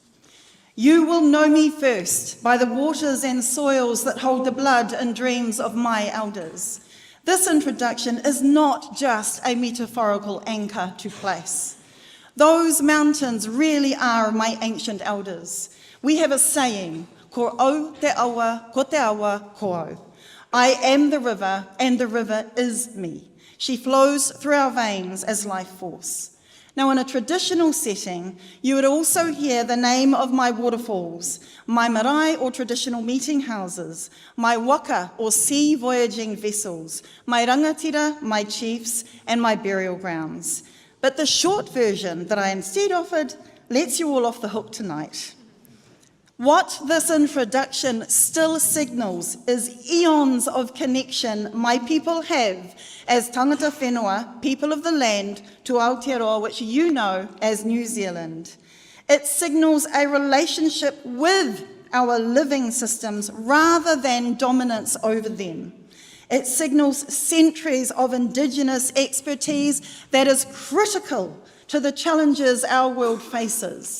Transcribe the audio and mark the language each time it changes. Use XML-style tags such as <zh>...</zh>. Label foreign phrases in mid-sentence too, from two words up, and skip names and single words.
<en>You will know me first by the waters and soils that hold the blood and dreams of my elders. This introduction is not just a metaphorical anchor to place. Those mountains really are my ancient elders. We have a saying,</en> <mi>ko au te awa, ko te awa, ko au.</mi> <en>I am the river, and the river is me. She flows through our veins as life force. Now, in a traditional setting, you would also hear the name of my waterfalls, my marae or traditional meeting houses, my waka or sea voyaging vessels, my rangatira, my chiefs, and my burial grounds. But the short version that I instead offered lets you all off the hook tonight. What this introduction still signals is eons of connection my people have as</en> <mi>tangata whenua,</mi> <en>people of the land, to Aotearoa, which you know as New Zealand. It signals a relationship with our living systems rather than dominance over them. It signals centuries of Indigenous expertise that is critical to the challenges our world faces.</en>